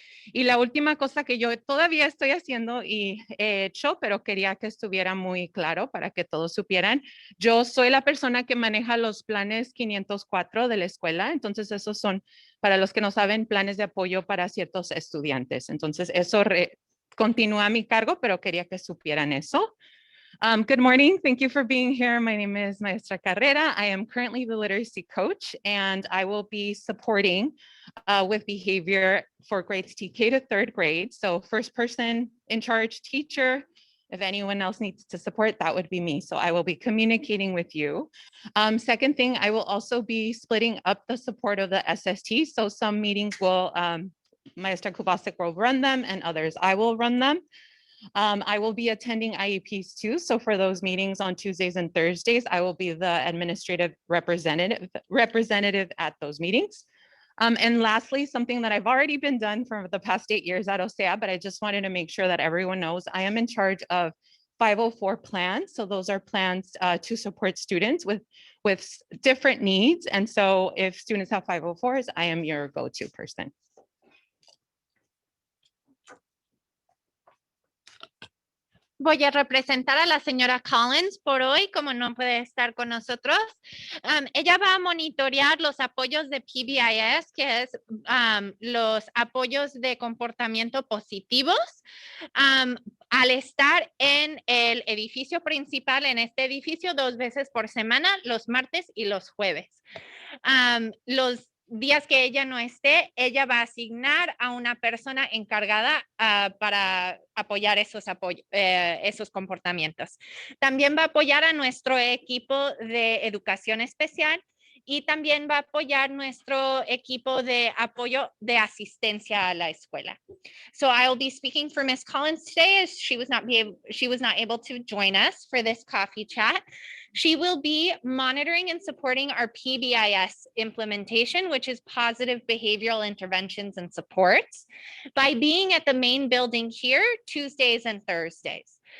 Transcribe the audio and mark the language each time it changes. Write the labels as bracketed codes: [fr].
[es] Y la última cosa que yo todavía estoy haciendo y he hecho, pero quería que estuviera muy claro para que todos supieran, yo soy la persona que maneja los planes 504 de la escuela. Entonces, esos son, para los que no saben, planes de apoyo para ciertos estudiantes. Entonces, eso continúa a mi cargo, pero quería que supieran eso. [en] Good morning. Thank you for being here. My name is Maestra Carrera. I am currently the literacy coach, and I will be supporting with behavior for grades TK to 3rd grade. So first person in charge teacher, if anyone else needs to support, that would be me. So I will be communicating with you. Second thing, I will also be splitting up the support of the SST. So some meetings will, Maestra Kubasek will run them and others I will run them. I will be attending IEPs too. So for those meetings on Tuesdays and Thursdays, I will be the administrative representative at those meetings. And lastly, something that I've already been done for the past 8 years at OCEAA, but I just wanted to make sure that everyone knows I am in charge of 504 plans. So those are plans to support students with different needs. And so if students have 504s, I am your go-to person. [es] Voy a representar a la señora Collins por hoy, como no puede estar con nosotros. Ella va a monitorear los apoyos de PBIS, que es los apoyos de comportamiento positivos. Al estar en el edificio principal, en este edificio, 2 veces por semana, los martes y los jueves. Los días que ella no esté, ella va a asignar a una persona encargada para apoyar esos comportamientos. También va a apoyar a nuestro equipo de educación especial y también va a apoyar nuestro equipo de apoyo de asistencia a la escuela. [en] So I'll be speaking for Ms. Collins today as she was not able to join us for this coffee chat. She will be monitoring and supporting our PBIS implementation, which is positive behavioral interventions and supports, by being at the main building here Tuesdays and Thursdays.